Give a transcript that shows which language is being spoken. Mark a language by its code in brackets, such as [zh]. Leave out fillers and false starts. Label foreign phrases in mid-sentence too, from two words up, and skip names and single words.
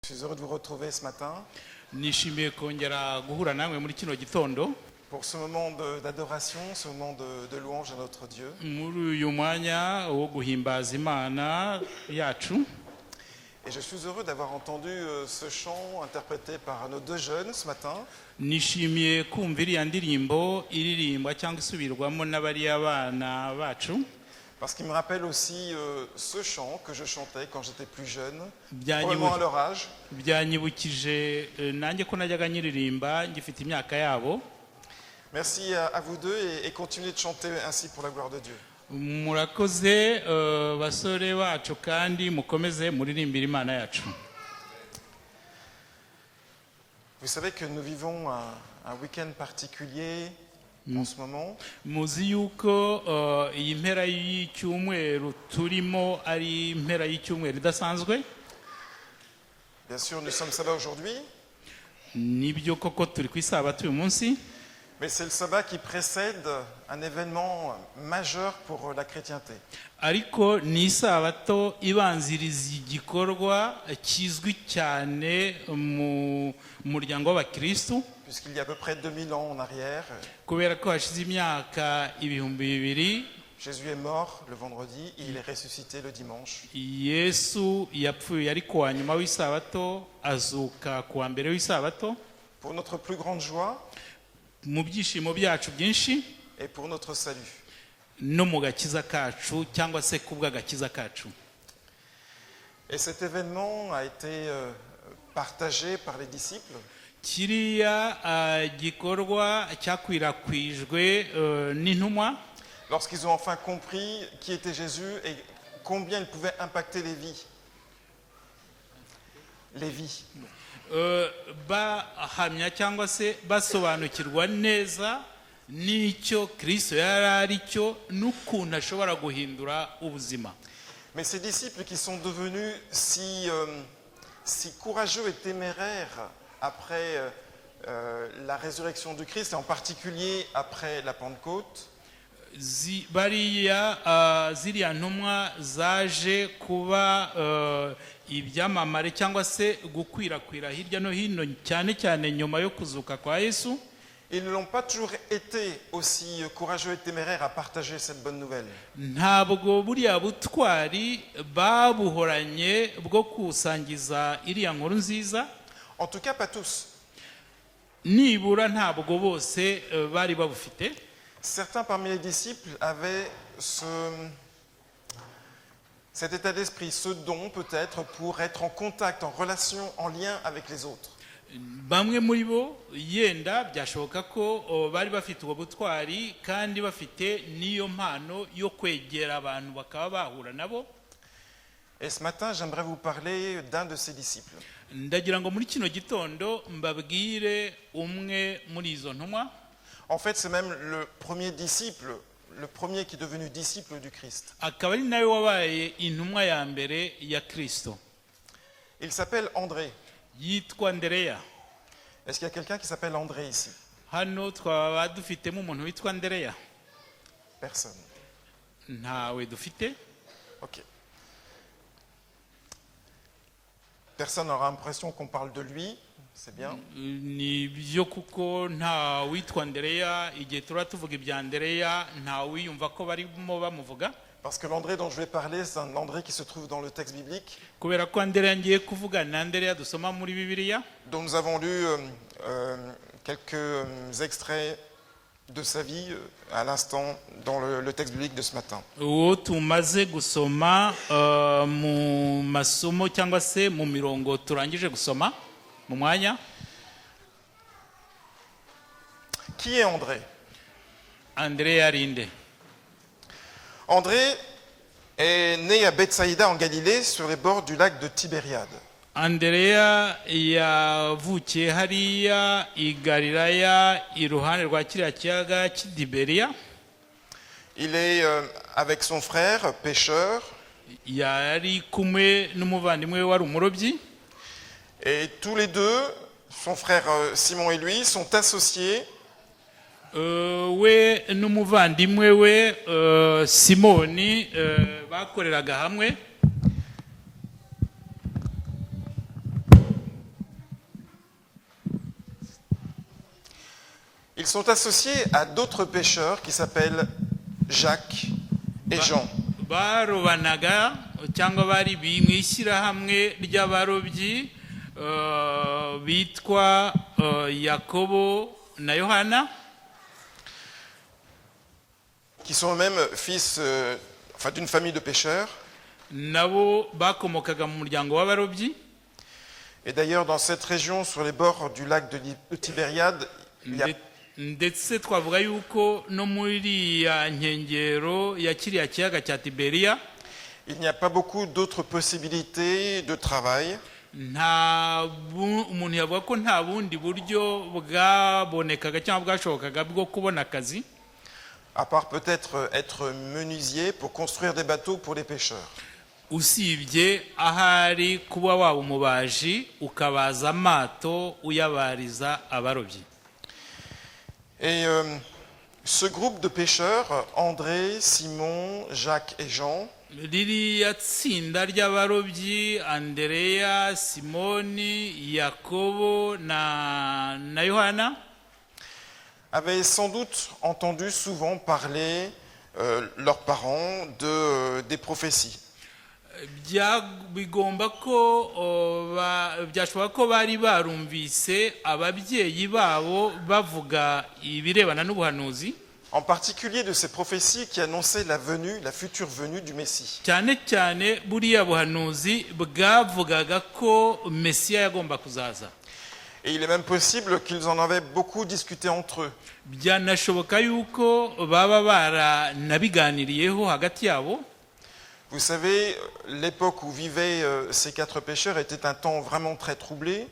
[fr] Je suis heureux de vous retrouver ce matin [rw] nishimiye kongera guhura namwe muri kino gitondo [fr] pour ce moment d'adoration, ce moment de louange à notre Dieu. [rw] muri uyu mwanya wo guhimbaza Imana yacu. [fr] Et je suis heureux d'avoir entendu ce chant interprété par nos deux jeunes ce matin. [rw] Nishimiye kumva iriya ndirimbo iririmbwa cyangwa isubirwamo n'abariya bana bacu, [fr] Parce qu'il me rappelle aussi ce chant que je chantais quand j'étais plus jeune, Bien probablement à niveau- leur âge. [rw] byanyibukije nanjye ko najyaga nyiririmba ngifite imyaka yabo. [fr] Merci à vous deux et continuez de chanter ainsi pour la gloire de Dieu. [rw] Murakoze basore bacu kandi mukomeze muririmbira Imana yacu. [fr] Vous savez que nous vivons un week-end particulier en ce moment. [rw] Muzi yuko iyi mpera y'icyumweru turimo ari impera y'icyumweru idasanzwe. [fr] Bien sûr, nous sommes sabbat aujourd'hui, [rw] Nibyo koko turi ku isabato uyu munsi, [fr] mais c'est le sabbat qui précède un événement majeur pour la chrétienté. [rw] ariko ni isabato ibanziriza igikorwa kizwi cyane mu muryango w'abakristu, [fr] Puisqu'il y a à peu près 2000 ans en arrière, [rw] kubera ko hashize imyaka ibihumbi bibiri [fr] Jésus est mort le vendredi et il est ressuscité le dimanche. [rw] Yesu yapfuye ari ku wa nyuma w'isabato azuka ku wa mbere w'isabato, [fr] Pour notre plus grande joie [rw] mu byishimo byacu byinshi [fr] et pour notre salut. [rw] no mu gakiza kacu cyangwa se kubw'agakiza kacu. [fr] Et cet événement a été partagé par les disciples. [rw] Kiriya gikorwa cyakwirakwijwe n'intumwa [fr] Lorsqu'ils ont enfin compris qui était Jésus et combien il pouvait impacter les vies. Les vies. [rw] bahamya cyangwa se basobanukirwa neza n'icyo Kristo yari ari cyo n'ukuntu ashobora guhindura ubuzima. [fr] Mais ces disciples qui sont devenus si courageux et téméraires après la résurrection du Christ, et en particulier après la Pentecôte, [rw] ziriya ntumwa zaje kuba ibyamamare cyangwa se gukwirakwira hirya no hino cyane cyane nyuma yo kuzuka kwa Yesu. [fr] ils ne l'ont pas toujours été aussi courageux et téméraires à partager cette bonne nouvelle. [rw] Ntabwo buriya butwari babuhoranye bwo kusangiza iriya nkuru nziza, [fr] En tout cas, pas tous. [rw] nibura ntabwo bose bari babufite. [fr] Certains parmi les disciples avaient cet état d'esprit, ce don peut-être pour être en contact, en relation, en lien avec les autres. [rw] Bamwe muri bo yenda byashoboka ko bari bafite ubwo butwari kandi bafite n'iyo mpano yo kwegera abantu bakaba bahura nabo. [fr] Et ce matin, j'aimerais vous parler d'un de ces disciples. [rw] Ndagira ngo muri kino gitondo mbabwire umwe muri izo ntumwa. [fr] En fait, c'est même le premier disciple, le premier qui est devenu disciple du Christ. [rw] Akaba ari nawe wabaye intumwa ya mbere ya Kristo. [fr] Il s'appelle André. [rw] Yitwa Andereya. [fr] Est-ce qu'il y a quelqu'un qui s'appelle André ici? [rw] Hano twaba dufitemo umuntu witwa Andereya? [fr] Personne. [rw] Ntawe dufite. [fr] Ok. Personne n'aura l'impression qu'on parle de lui, c'est bien. [rw] Ni byo kuko nta witwa Andereya, igihe tura tuvuga ibya Andereya nta wiyumva ko barimo bamuvuga. [fr] Parce que l'André dont je vais parler, c'est un André qui se trouve dans le texte biblique, [rw] Kubera ko Andereya ngiye kuvuga na Andereya dusoma muri Bibiliya, [fr] dont nous avons lu quelques extraits de sa vie à l'instant dans le texte biblique de ce matin. [rw] uwo tumaze gusoma mu masomo cyangwa se mu mirongo turangije gusoma mu mwanya. [fr] Qui est André? [rw] Andereya arinde. [fr] André est né à Bethsaïda en Galilée, sur les bords du lac de Tibériade. [rw] Andereya yavukiye hariya i Galilaya iruhande rwa kiriya kiyaga cy'Itiberiya. [fr] Il est avec son frère, pêcheur, [rw] Yari kumwe n'umuvandimwe we wari umurobyi. [fr] et tous les deux, son frère Simon et lui, sont associés [rw] We n'umuvandimwe we Simoni bakoreraga hamwe. [fr] Ils sont associés à d'autres pêcheurs qui s'appellent Jacques et Jean. [rw] barobanaga cyangwa bari mu ishyirahamwe ry'abarobyi bitwa Yakobo na Yohana, [fr] qui sont eux-mêmes fils d'une famille de pêcheurs. [rw] nabo bakomokaga mu muryango w'abarobyi. [fr] Et d'ailleurs, dans cette région, sur les bords du lac de Tibériade, [rw] ndetse twavuga yuko no muri ya nkengero ya kiriya kiyaga cya Tiberiya [fr] il n'y a pas beaucoup d'autres possibilités de travail. [rw] umuntu yavuga ko nta bundi buryo bwabonekaga cyangwa bwashobokaga bwo kubona akazi, [fr] À part peut-être être menuisier pour construire des bateaux pour les pêcheurs. [rw] usibye ahari kuba waba umubaji ukabaza amato uyabariza abarobyi. [fr] Et ce groupe de pêcheurs, André, Simon, Jacques et Jean, [rw] ririya tsinda ry'abarobyi Andereya, Simoni, Yakobo na Yohana [fr] avaient sans doute entendu souvent parler leurs parents des prophéties. [rw] bigomba ko byashoboka ko bari barumvise ababyeyi babo bavuga ibirebana n'ubuhanuzi, [fr] En particulier de ces prophéties qui annonçaient la future venue du Messie. [rw] cyane cyane buriya buhanuzi bwavugaga ko Mesiya yagomba kuzaza. [fr] Et il est même possible qu'ils en avaient beaucoup discuté entre eux. [rw] byanashoboka yuko baba baranabiganiriyeho hagati yabo. [fr] Vous savez, l'époque où vivaient ces 4 pêcheurs était un temps vraiment très troublé.